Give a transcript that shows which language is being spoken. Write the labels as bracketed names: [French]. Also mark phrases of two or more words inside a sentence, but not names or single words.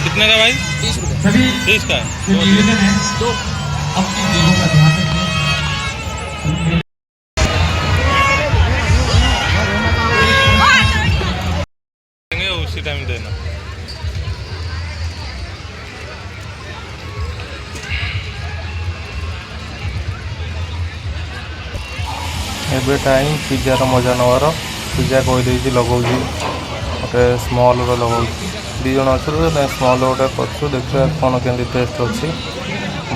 [Hindi] कितने का भाई? 30 रुपये। सभी 30 का। जो निवेदन है तो अपनी देहों का ध्यान रखें। उसी टाइम देना। [Odia] ଏବେ ଟାଇମ୍ ପିଜ୍ଜାର ମଜା ନେବାର। ପିଜ୍ଜା କହିଦେଇଛି ଲଗାଉଛି, ଗୋଟେ ସ୍ମଲ୍ର ଲଗାଉଛି। ଦୁଇ ଜଣ ଅଛୁ, ସ୍ମଲ୍ ଗୋଟେ କରୁଛୁ, ଦେଖିବା କ'ଣ କେମିତି ଟେଷ୍ଟ ଅଛି।